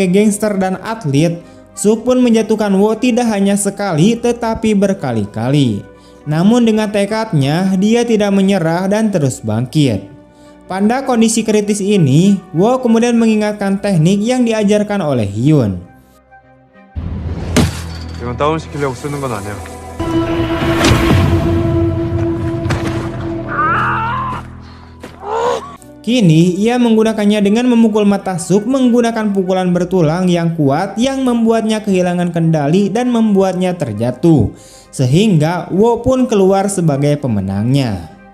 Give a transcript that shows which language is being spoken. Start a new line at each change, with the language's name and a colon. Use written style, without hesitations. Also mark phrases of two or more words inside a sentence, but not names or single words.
Indonesian: gangster dan atlet, Suk pun menjatuhkan Wo tidak hanya sekali tetapi berkali-kali. Namun dengan tekadnya, dia tidak menyerah dan terus bangkit. Pada kondisi kritis ini, Wo kemudian mengingatkan teknik yang diajarkan oleh Hyun.
Korean: 이건 다운시키려고 쓰는 건 아니야.
Indonesian: Kini ia menggunakannya dengan memukul mata Suk menggunakan pukulan bertulang yang kuat yang membuatnya kehilangan kendali dan membuatnya terjatuh. Sehingga Wo pun keluar sebagai pemenangnya.